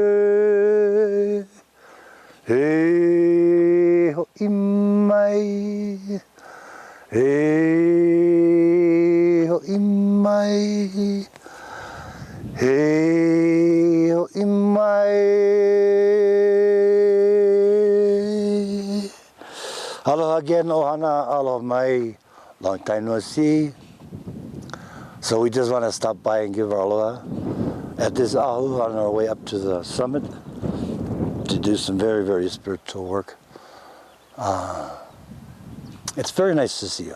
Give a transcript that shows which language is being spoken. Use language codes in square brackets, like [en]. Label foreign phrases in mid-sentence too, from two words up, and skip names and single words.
[haw] e hoi mai e hoi mai e hoi mai. Aloha again, ohana, aloha mai. [en] Long time no see. So we just want to stop by and give our aloha at this ahu on our way up to the summit to do some very, very spiritual work. It's very nice to see you.